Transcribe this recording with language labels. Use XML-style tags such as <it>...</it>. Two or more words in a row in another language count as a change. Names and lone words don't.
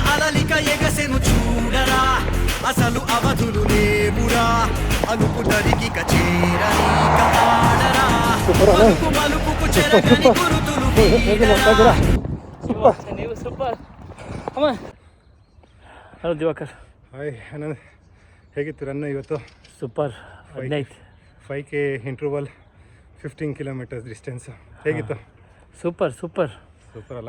<te>ప్రణాళిక ఎగసెను చూడరా అసలు అవధులు లేవురా అలుపు తరిగిక చేరని కాడరా మలుపు మలుపుకు చెరగని గురుతులు వీడరా.</te> <kn>ನೀವು ಸೂಪರ್ ಅಮ್ಮ. ಹಲೋ ದಿವಾಕರ್. ಹಾಯ್ ಆನಂದ್, ಹೇಗಿತ್ತು ರನ್ ಇವತ್ತು? ಸೂಪರ್. 5K ಇಂಟರ್ವಲ್ 15 ಕಿಲೋಮೀಟರ್ಸ್ ಡಿಸ್ಟೆನ್ಸ್ ಹೇಗಿತ್ತು? ಸೂಪರ್ ಸೂಪರ್ ಸೂಪರ್ ಅಲ್ಲ?</kn>